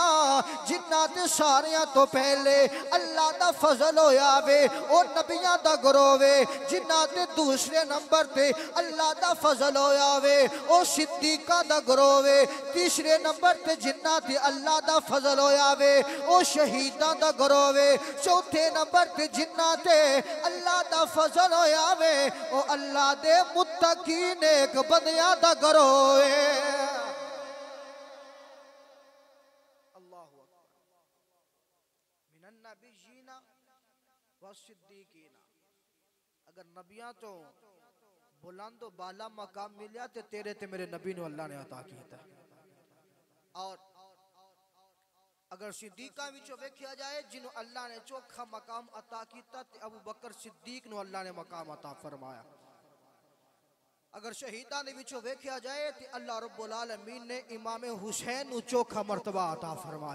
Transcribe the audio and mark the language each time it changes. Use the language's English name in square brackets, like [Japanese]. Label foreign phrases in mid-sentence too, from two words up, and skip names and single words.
[Punjabi] جنہاں تے ساریاں توں پہلے اللہ دا فضل ہویا وے اور نبیاں دا گروہ وے، جنہاں تے دوسرے نمبر تے اللہ دا فضل ہویا وے او صدیقاں دا گروہ وے، تیسرے نمبر تے جنہاں تے اللہ دا فضل ہویا وے او شہیداں دا گروہ وے، چوتھے نمبر تے جنہاں تے اللہ دا فضل ہویا وے او اللہ دے متقی نیک بندیاں دا گروہ ہے. [Arabic] الله أكبر. من النبيين والصديقين. [Punjabi] اگر نبیاں توں بلند بالا مقام ملیا تے تیرے تے میرے نبی نے اللہ نے عطا کیتا. اور اگر صدیقاں وچوں ویکھیا جائے جنہوں اللہ نے چوکھا مقام عطا کیتا تے ابو بکر صدیق نوں اللہ نے مقام عطا فرمایا. اگر شہیداں دے وچوں ویکھیا جائے تو اللہ رب العالمین نے امام حسین نوں چوکھا مرتبہ عطا فرمایا.